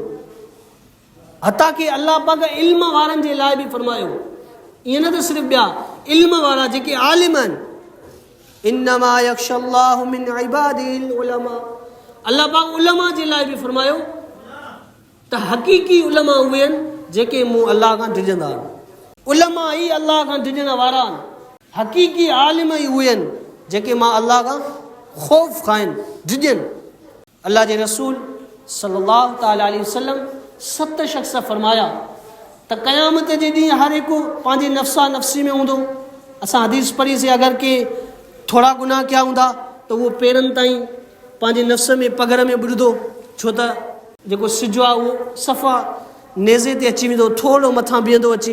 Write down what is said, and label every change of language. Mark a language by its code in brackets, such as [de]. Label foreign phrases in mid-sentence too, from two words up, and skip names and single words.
[sd] हता की अल्लाह पाक इल्म वारनि जे लाइ बि फरमायो, ईअं न त सिर्फ़ु ॿिया इल्म वारा जेके आलिम आहिनि, [ar] إنما يخشى الله من عباده العلماء, [sd] अल्लाह पाक उलमा जे लाइ बि फरमायो त हक़ीक़ी उलमा उहे आहिनि जेके मूं अल्लाह खां डिॼंदा आहिनि। उलमा ई अल्लाह खां डिॼण वारा आहिनि, हक़ीक़ी आलिम ई उहे आहिनि जेके मां अल्लाह खां ख़ौफ़ खाइनि, डिॼनि। अल्लाह जे रसूल [ar] صلى الله تعالى عليه وسلم [sd] 7 शख़्स फरमाया त क़यामत जे ॾींहुं हर हिकु पंहिंजे [ar] نفسي نفسي [sd] में हूंदो। असां हदीस पढ़ीसीं, अगरि के थोरा गुनाह कया हूंदा त उहो पेरनि ताईं पंहिंजे नफ़्स में पगर में ॿुॾंदो, छो त जेको सिजु आहे उहो सफ़ा नेज़े ते अची वेंदो, थोरो मथां बीहंदो अची।